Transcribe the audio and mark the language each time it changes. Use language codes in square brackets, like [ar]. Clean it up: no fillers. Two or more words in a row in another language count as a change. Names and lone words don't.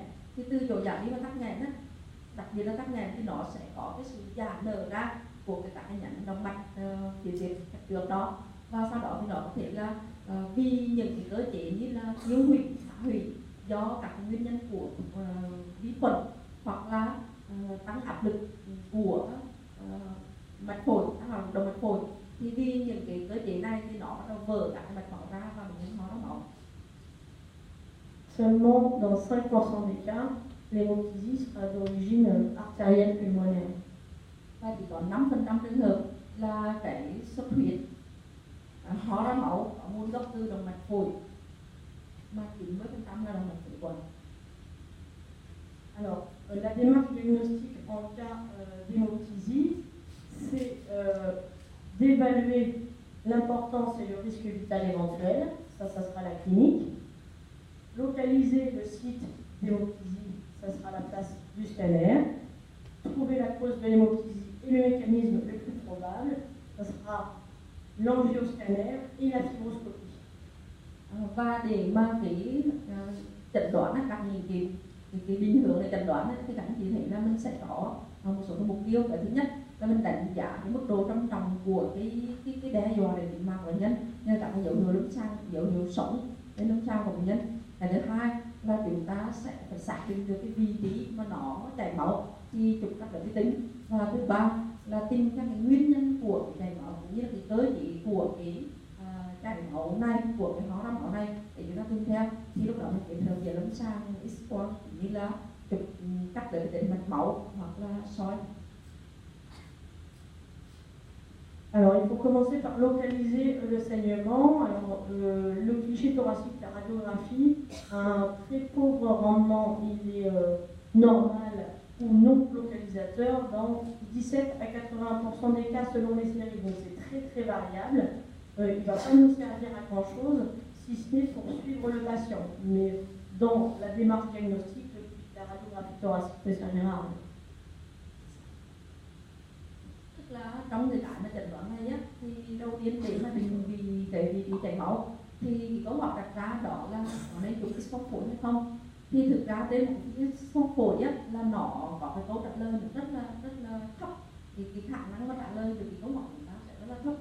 [vi] Thì từ chỗ giảm đi và tắc nghẽn á, đặc biệt là tắc nghẽn thì nó sẽ có cái sự giãn nở ra của cái nhánh động mạch phía trước đó, và sau đó thì nó có thể là vì những cái cơ chế như là tiêu hủy, phá hủy do các nguyên nhân của vi khuẩn hoặc là tăng áp lực của mạch phổi, tăng áp lực động mạch phổi, thì vì những cái cơ chế này thì nó bắt đầu vỡ các mạch máu ra và bệnh nhân ho ra máu. [fr] Seulement dans 5% des cas, l'hémoptysie sera d'origine artérielle pulmonaire. [vi] Và chỉ có 5% trường hợp là cái xuất huyết ho ra máu có nguồn gốc từ động mạch phổi, mà 90% là động mạch phế quản. [fr] Alors, la démarche diagnostique en cas d'hémoptysie, c'est d'évaluer L'important, c'est le risque vital éventuel, ça sera la clinique. Localiser le site d'hémoptysie, ça sera la place du scanner. Trouver la cause de l'hémoptysie et le mécanisme le plus probable, ça sera l'angioscanner et la fibroscopie. [vi] Và để mà cái chẩn đoán các cái định hướng để chẩn đoán thì các anh chị thấy là mình sẽ có một số cái mục tiêu. Cái thứ nhất là mình đánh giá cái mức độ trầm trọng của cái đe dọa đến tính mạng của bệnh nhân, như các cái dấu hiệu lâm sàng, dấu hiệu sống đến lâm sàng của bệnh nhân. Cái thứ hai là chúng ta sẽ phải xác định được cái vị trí mà nó chảy máu thì chụp các cái tính. Và thứ ba là tìm các cái nguyên nhân của cái chảy máu cũng như là cái cơ chế của cái chảy máu này, của cái hóa ra máu này để chúng ta tìm theo. Thì lúc đó mình kết hợp giữa lâm sàng, X-quang cũng như là chụp cắt được cái mạch máu hoặc là soi. [fr] Alors, il faut commencer par localiser le saignement. Alors, le cliché thoracique, la radiographie, a un très pauvre rendement. Il est normal ou non localisateur dans 17 à 80% des cas selon les séries. Donc, c'est très très variable. Il ne va pas nous servir à grand chose, si ce n'est pour suivre le patient. Mais dans la démarche diagnostique, la radiographie thoracique ne servira à rien. [vi] Là trong cái mà chẩn đoán này á, thì đầu tiên để mà định vị chảy máu thì câu hỏi đặt ra đó là có nên chụp X-quang phổi hay không. Thì thực ra trên một cái X-quang phổi á là nó có cái câu trả lời rất là thấp, thì cái khả năng mà trả lời được cái câu hỏi của chúng ta sẽ rất là thấp.